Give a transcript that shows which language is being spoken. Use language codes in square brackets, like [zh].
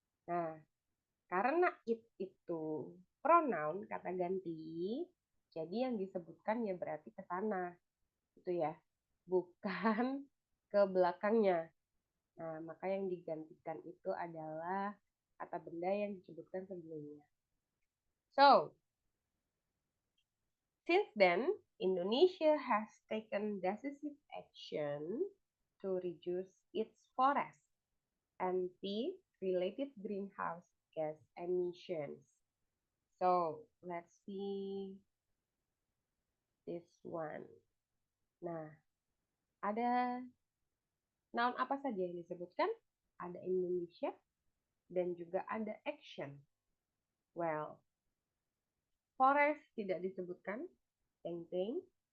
[id] Nah, karena it itu pronoun kata ganti, jadi yang disebutkan ya berarti ke sana, gitu ya, bukan ke belakangnya. Nah, maka yang digantikan itu adalah kata benda yang disebutkan sebelumnya. [en] So, since then, Indonesia has taken decisive action to reduce its forest and the related greenhouse gas emissions. So, let's see This one. [id] Nah, ada noun apa saja yang disebutkan? Ada Indonesia dan juga ada action. Well, forest tidak disebutkan. Teng-teng.